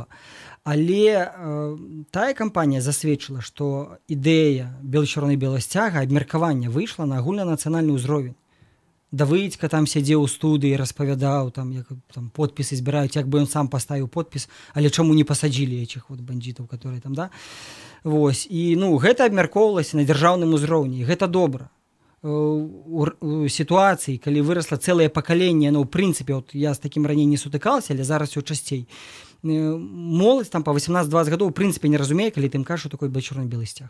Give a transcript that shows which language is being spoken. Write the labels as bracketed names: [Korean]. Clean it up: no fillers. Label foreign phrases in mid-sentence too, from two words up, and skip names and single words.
[Belarusian] Але тая кампанія засведчыла, што ідэя бело-чырвона-белага сцяга, абмеркавання выйшла на агульнанацыянальны ўзровень. Давыдзька там сядзеў у студыі, распавядаў, як подпісы збіраюць, як бы ён сам паставіў подпіс, але чаму не пасадзілі этих бандзітаў, [Russian] которые там, да? [Belarusian] Вось, і гэта абмяркоўвалася на дзяржаўным узроўні, і гэта добра. У сітуацыі, калі вырасла цэлае пакаленне, ў прынцыпе, я з такім раней не сутыкалася, але зараз усё часцей. Моладзь там па 18-20 гадоў у прынцыпе не разумее, калі ты ім кажаш, што такое бело-чырвона-белы сцяг.